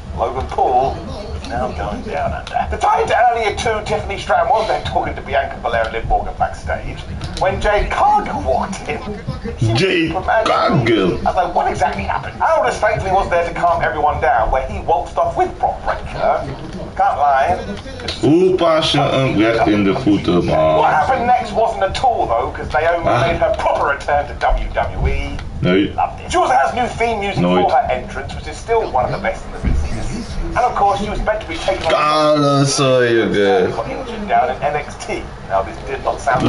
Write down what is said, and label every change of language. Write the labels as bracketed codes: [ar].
[en] Logan Paul is now going down under. The tie to earlier too, Tiffany Stratton was there talking to Bianca Belair and Liv Morgan backstage. When Jade Cargill walked in, Jade Cargill. I was like, what exactly happened? Aldous thankfully was there to calm everyone down, where he waltzed off with Brock Breaker. Can't lie. [nl] Hoe pas je een recht in de voeten, man? [en] What happened next wasn't a tour though, because Naomi made her proper return to WWE. [nl] Nee. [en] Loved it. She also has new theme music for her entrance, which is still one of the best in the business. And of course, she was meant to be taking on Kale soja, got injured down in NXT. Now this did not sound